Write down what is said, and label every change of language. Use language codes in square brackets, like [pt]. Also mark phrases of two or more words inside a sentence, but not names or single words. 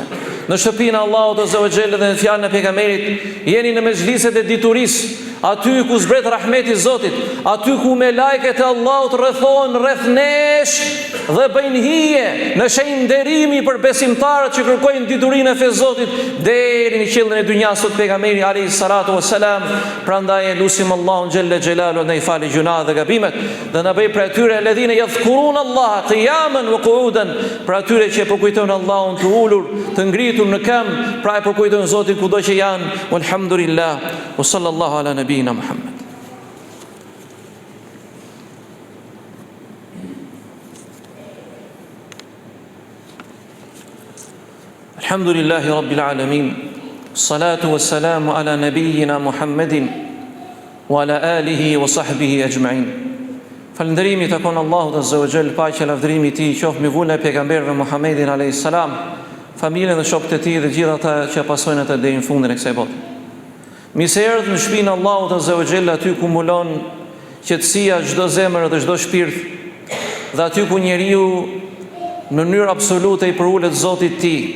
[sq] Në shtëpinë e Allahut [ar] عز وجل [sq] dhe në fjalën e pejgamberit, jeni në mezhliset e diturisë, aty ku zbret rahmeti i Zotit, aty ku me lajket e Allahut rrethohen rreth nesh dhe bëjnë hije në shenjë nderimi për besimtarët që kërkojnë diturinë e fesë Zotit deri në qellën e dynjas, sot pejgamberi [ar] عليه الصلاة والسلام. [sq] Prandaj lutim Allahun [ar] جل جلاله [sq] ne i falë gjuna dhe gabimet dhe na bëj për atyre [ar] الذين يذكرون الله قياما وقعودا, [sq] për atyre që përkujtojnë Allahun të ulur, të ngritur në këmbë, pra e përkujtojnë Zotin kudo që janë. [ar] والحمد لله و صلى الله على نبينا محمد. الحمد لله رب العالمين. الصلاة والسلام على نبينا محمد وعلى آله وصحبه أجمعين. [sq] Falënderimi takon Allahut [ar] عز وجل, [sq] paqja dhe lavdërimi i tij qoftë mbi vullën e pejgamberit Muhammedin [ar] عليه السلام, [sq] familjen dhe shokët e tij dhe gjithë ata që pasojnë atë deri në fundin e kësaj bote. Mirë erdhët në shtëpinë e Allahut [ar] عز وجل, [sq] aty ku mbulon qetësia çdo zemër dhe çdo shpirt, dhe aty ku njeriu në mënyrë absolute i përulet Zotit të tij.